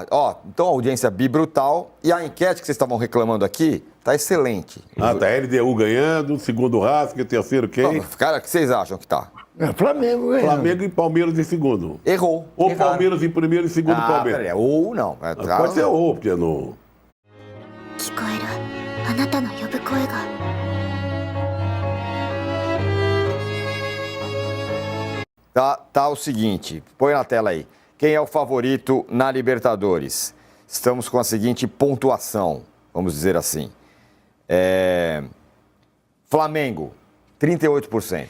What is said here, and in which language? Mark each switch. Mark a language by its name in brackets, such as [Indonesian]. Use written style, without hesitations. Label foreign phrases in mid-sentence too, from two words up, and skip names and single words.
[Portuguese] Ó, então a audiência brutal. E a enquete que vocês estavam reclamando aqui tá excelente. Tá LDU ganhando, segundo Racing, terceiro quem? Cara, o que vocês acham que tá? Flamengo ganhando. Flamengo e Palmeiras em segundo. Errou. Ou Erraram. Palmeiras em primeiro e segundo Palmeiras. Peraí, ou não. Pode ser ou, porque não... [Japanese] 聞こえるあなたの呼ぶ声が [Portuguese] Tá o seguinte, põe na tela aí. Quem é o favorito na Libertadores? Estamos com a seguinte pontuação, vamos dizer assim. Flamengo, 38%.